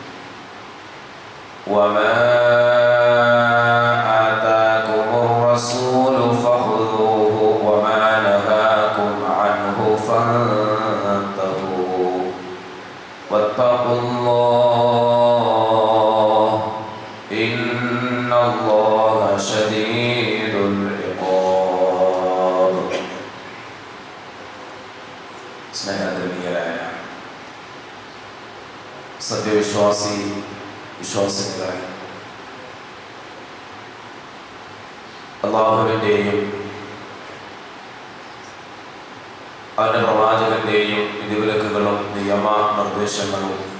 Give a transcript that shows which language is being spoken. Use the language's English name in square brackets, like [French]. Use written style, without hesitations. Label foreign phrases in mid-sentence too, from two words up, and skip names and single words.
[Arabic] وما آتاكم الرسول فخذوه وما نهاكم عنه فانتهوا واتقوا الله إن الله شديد العقاب. [Malayalam] സ്നേഹധന്യരായ വിശ്വാസികളെ, അല്ലാഹുവിൻ്റെയും അവൻ്റെ പ്രവാചകന്റെയും വിധിവിലക്കുകളും നിയമ നിർദ്ദേശങ്ങളും